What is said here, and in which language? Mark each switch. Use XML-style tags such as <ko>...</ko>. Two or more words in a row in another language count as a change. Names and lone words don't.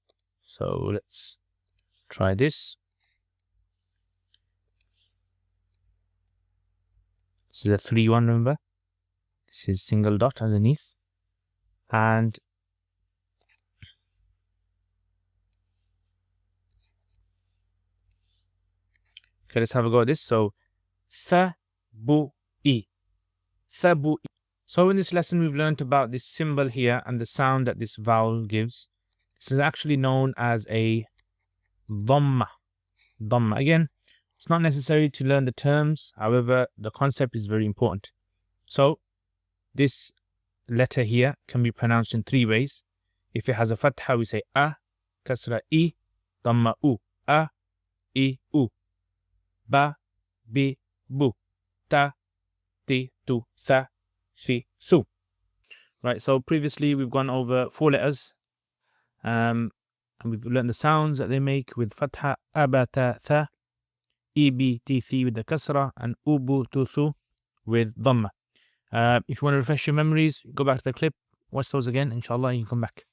<en>So let's try this. This is a 3-1, remember? This is single dot underneath. And okay, let's have a go at this. So tha-bu-i.</en> <ar>Tha-bu-i.</ar> <en>So in this lesson, we've learned about this symbol here and the sound that this vowel gives. This is actually known as a Dhamma. Dhamma. Again, it's not necessary to learn the terms. However, the concept is very important. So this letter here can be pronounced in 3 ways. If it has a Fatiha, we say a, Kasra I, Dhamma u.</en> <ar>A, I, u. Ba, bi, bu. Ta, ti, tu, tha, si, su.</ar> <en>Right, so previously we've gone over 4 letters. And we've learned the sounds that they make with Fatha, Abata, Tha, Ibi, Thi with the Kasra, and Ubu, Tuthu with Dhamma. If you want to refresh your memories, go back to the clip, watch those again, inshallah, you can come back.</en>